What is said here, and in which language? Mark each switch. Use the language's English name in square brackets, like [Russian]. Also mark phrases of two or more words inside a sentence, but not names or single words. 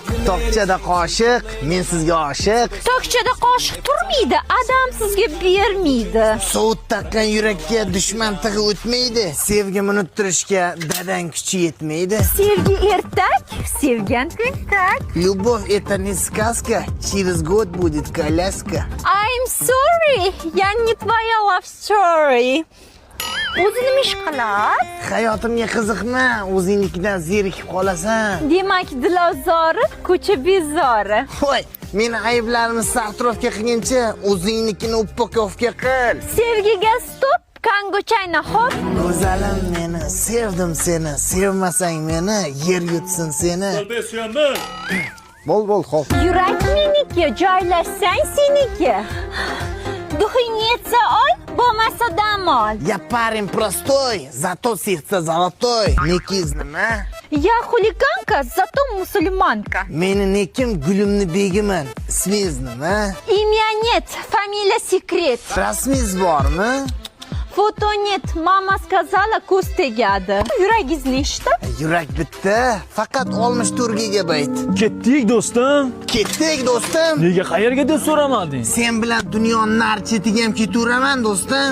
[Uzbek] Tokchada qoshiq, men sizga oshiq. Tokchada qoshiq turmaydi, adam sizga bermaydi. Sovut taqqan yurakka dushman tig'i o'tmaydi. Sevgimni unuttirishga dadang kuchi yetmaydi. Sevgi ertak, sevgan tentak. [Russian] Любовь это не сказка, через год будет коляска. [English] I'm sorry, [Russian] я не твоя [English] love story. [Uzbek] O'zini ish qilar. Hayotimga qiziqma, o'zingnikidan zerikib qolasan. Demak, dilozori, ko'cha bezori. Voy, meni ayblarimni sartrofga qilguncha, o'zingnikini uppakovka qil. Sevgiga stop, kangochayna hop. Go'zalim meni, sevdim seni, sevmasang meni, yer yutsin seni. Bol, xo'p. Yurak meniki, joylashsang seniki. Duxing yetsa ol, bo'lmasa dam ol. [Russian] Я парень простой, зато сердце золотой. [Uzbek] Nekiz nima? [Russian] Я хулиганка, зато мусульманка. [Uzbek] Meni nekim gulimni begiman. Ismingiz nima? [Russian] Имя нет, фамилия секрет. [Uzbek] Rasmingiz bormi? [Russian] Фото нет, мама сказала, [Uzbek] ko'z tegadi. Yuragingiz nechta? Yurak bitta, faqat 64 gigabayt. Ketdik do'stim. Ketdik do'stim. Nega qayerga deb so'ramading? Sen bilan dunyoni nar chetiga ham ketaveraman do'stim.